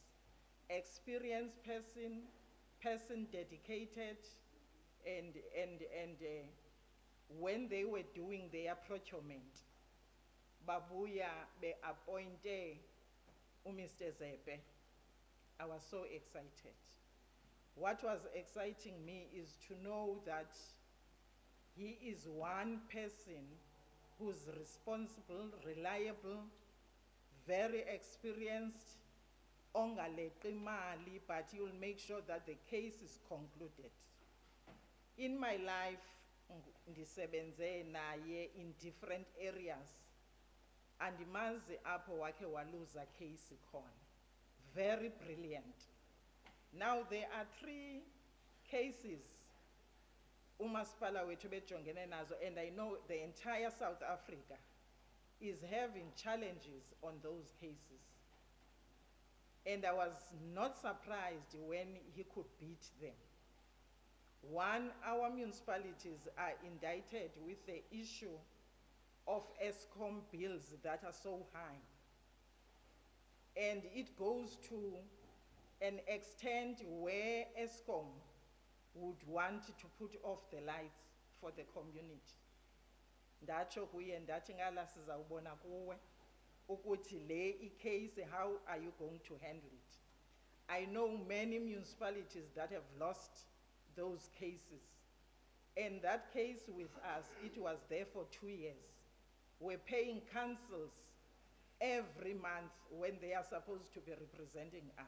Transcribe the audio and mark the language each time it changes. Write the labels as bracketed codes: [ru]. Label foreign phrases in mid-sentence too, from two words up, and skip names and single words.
[en] Experienced person dedicated, and when they were doing their procurement, [xh] babuya be [en] appointed Mr. Zepe. I was so excited. What was exciting me is to know that he is one person who's responsible, reliable, very experienced, [xh] ongaleqi imali, [en] but he will make sure that the case is concluded. In my life, [xh] ndisebenze naye [en] in different areas, and [xh] mazi apho wake waluza case khona. [en] Very brilliant. Now there are 3 cases [xh] umasipala wethu bejongene nazo, [en] and I know the entire South Africa is having challenges on those cases. And I was not surprised when he could beat them. One, our municipalities are indicted with the issue of ESCOM bills that are so high. And it goes to an extent where ESCOM would want to put off the lights for the community. [xh] Ndacho kuye ndathi ngala sizawubona kuwe ukuthi le case, [en] how are you going to handle it? I know many municipalities that have lost those cases. And that case with us, it was there for 2 years. We're paying councils every month when they are supposed to be representing us.